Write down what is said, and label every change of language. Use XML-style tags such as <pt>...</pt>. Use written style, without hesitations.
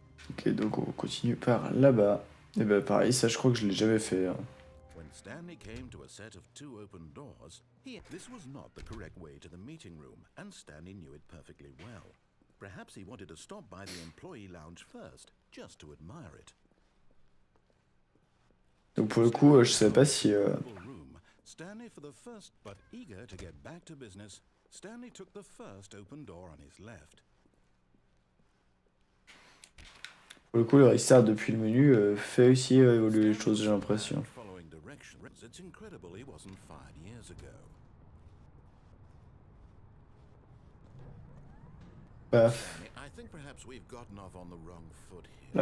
<fr>Ok, donc on continue par là-bas. Et bah pareil, ça je crois que je l'ai jamais fait. Hein.</fr> <en>When Stanley came to a set of 2 open doors, this was not the correct way to the meeting room, and Stanley knew it perfectly well. Perhaps he wanted to stop by the employee lounge first, just to admire it.</en> <fr>Donc pour le coup, je sais pas si...</fr> <en>Stanley for the first, but eager to get back to business, Stanley took the first open door on his left.</en> <fr>Pour le coup, le restart depuis le menu fait aussi évoluer les choses, j'ai l'impression.</fr> <en>It's incredible he wasn't fired years ago.</en> <fr>Paf.</fr> <en>I think perhaps we've gotten off on the wrong foot here.</en>